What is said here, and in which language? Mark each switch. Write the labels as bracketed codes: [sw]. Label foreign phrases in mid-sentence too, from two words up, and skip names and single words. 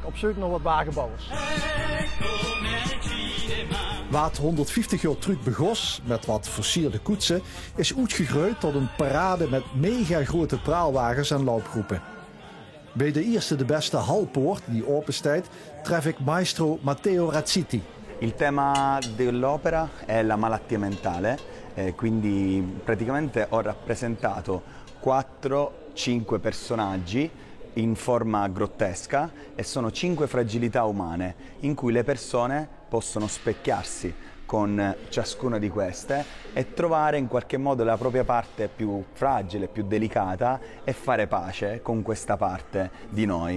[nl] Op zoek naar wat wagenbouwers. Wat 150 jaar terug begon, met wat versierde koetsen, is uitgegroeid tot een parade met mega grote praalwagens en loopgroepen. Bij de eerste de beste halpoort die open staat, tref ik maestro Matteo Razziti. [it] Il tema dell'opera è la malattia mentale, quindi praticamente ho rappresentato 4-5 personaggi in forma grottesca e sono 5 fragilità umane in cui le persone possono specchiarsi con ciascuna di queste e trovare in qualche modo la propria parte più fragile, più delicata e fare pace con questa parte di noi.